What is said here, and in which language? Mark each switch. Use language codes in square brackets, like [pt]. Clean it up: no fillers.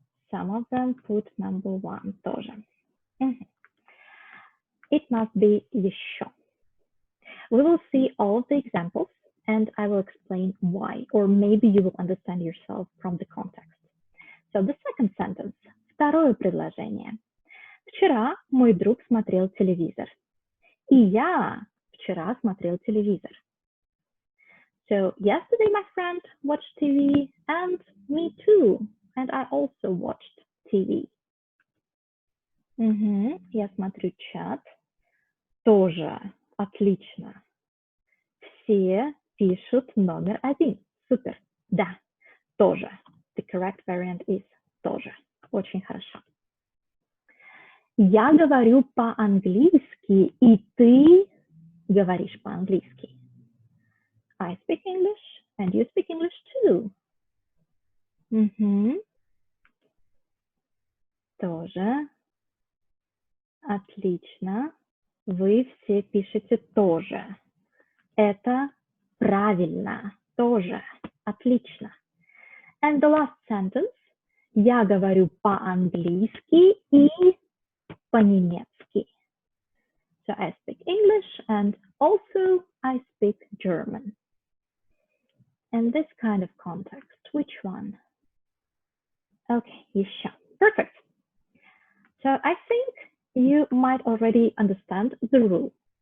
[en] Some of them put number 1, тоже. It must be еще. We will see all of the examples, and I will explain why, or maybe you will understand yourself from the context. So the second sentence, [ru] второе предложение. Вчера мой друг смотрел телевизор. И я вчера смотрел телевизор. [en] So yesterday my friend watched TV, and me too. And I also watched TV. [ru] Я смотрю чат. Тоже. Отлично. Все пишут номер 1. Супер. Да, тоже. [en] The correct variant is тоже. [ru] Очень хорошо. Я говорю по-английски, и ты говоришь по-английски. [en] I speak English, and you speak English too. [ru] Тоже. Отлично. Вы все пишете тоже. Это правильно. Тоже. Отлично. [en] And the last sentence. [ru] Я говорю по-английски и по-немецки. [en] So I speak English and also I speak German. And this kind of context, which one? Okay, еще. Perfect. So I think you might already understand the rule.